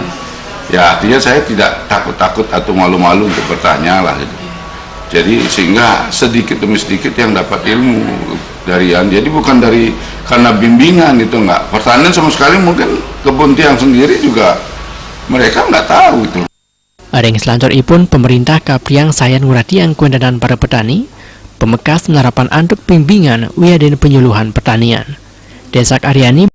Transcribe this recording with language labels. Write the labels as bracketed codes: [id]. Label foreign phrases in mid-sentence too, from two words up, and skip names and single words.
[id] Ya artinya saya tidak takut-takut atau malu-malu untuk bertanya lah. Gitu. Jadi sehingga sedikit demi sedikit yang dapat ilmu darian. Jadi bukan dari karena bimbingan itu enggak. Pertanian sama sekali mungkin kebun tiang sendiri juga mereka nggak tahu itu. [ban] Aring selanjut ipun pemerintah kapriang sayan nguratiang kuendanan para petani, pemekas menerapan antuk bimbingan wiadin penyuluhan pertanian. Desak Aryani